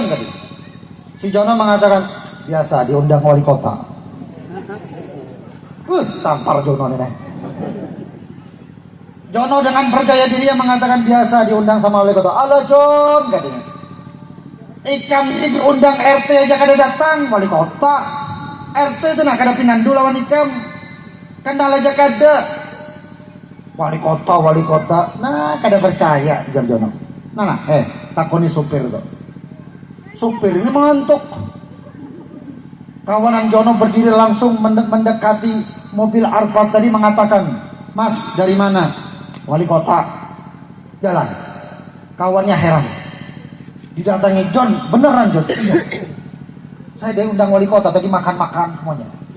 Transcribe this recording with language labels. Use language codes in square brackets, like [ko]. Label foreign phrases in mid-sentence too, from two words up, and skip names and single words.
[id] Si Jono mengatakan, biasa diundang wali kota. Tampar Jono nih. Jono dengan percaya diri yang mengatakan biasa diundang sama wali kota. [bjn] Halo John, katanya. Ikan ini diundang RT aja kada datang, wali kota. RT itu nak kada pinandu lawan ikam. Kendal aja kada. Wali kota. Nah, kada percaya John Jono. Nah, takoni supir tuh. Supir ini mengantuk. [id] Kawanan Jono berdiri langsung mendekati mobil Alphard tadi mengatakan, Mas dari mana? Wali kota. Jalan. Kawannya heran. Didatangi, John, beneran John? Iya. Saya diundang wali kota tadi, makan-makan semuanya.